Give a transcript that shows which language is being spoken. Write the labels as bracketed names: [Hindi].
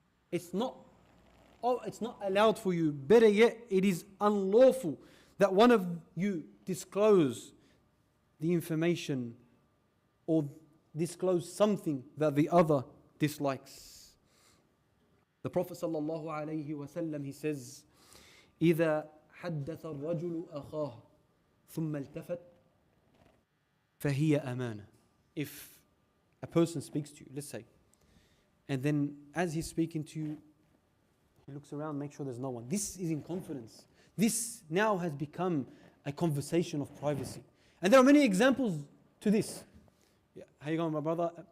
[English] It's not allowed for you. Better yet, it is unlawful that one of you disclose the information or disclose something that the other dislikes. The Prophet sallallahu alaihi wasallam, he says, [Arabic] إِذَا حَدَّثَ الرَّجُلُ أَخَاهُ ثُمَّ الْتَفَتْ فَهِيَ أَمَانَةٌ. [English] If a person speaks to you, let's say, and then as he's speaking to you, he looks around, make sure there's no one. This is in confidence. This now has become a conversation of privacy. And there are many examples to this. Yeah, how you going, my brother?